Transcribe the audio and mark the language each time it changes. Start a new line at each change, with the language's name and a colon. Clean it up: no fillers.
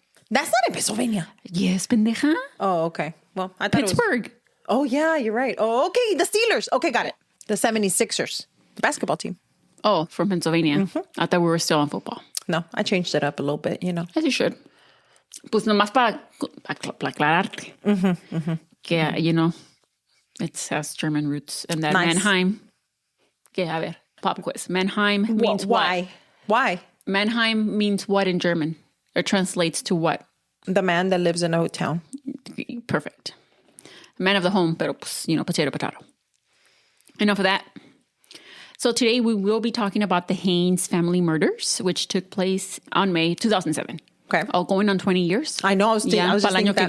English: That's not in Pennsylvania. Yes, pendeja. Oh, okay. Well, I thought Pittsburgh. Oh, yeah, you're right. Oh, okay. The Steelers. Okay, got it. The 76ers. The basketball team. Oh, from Pennsylvania. I thought we were still on football. No, I changed it up a little bit, As you should.
Spanish: Pues nomás para aclararte.
English: Que, it has German roots. And that nice. Mannheim.
Spanish: Que, a ver,
English: pop quiz. Mannheim means why? Why? Mannheim means what in German? It translates to what? The man that lives in a town. Perfect. Man of the home,
Spanish: pero pues,
English: potato. Enough of that. So today we will be talking about the Haines family murders, which took place on May 2007. Okay. Oh, going on 20 years. I know. I was just thinking that.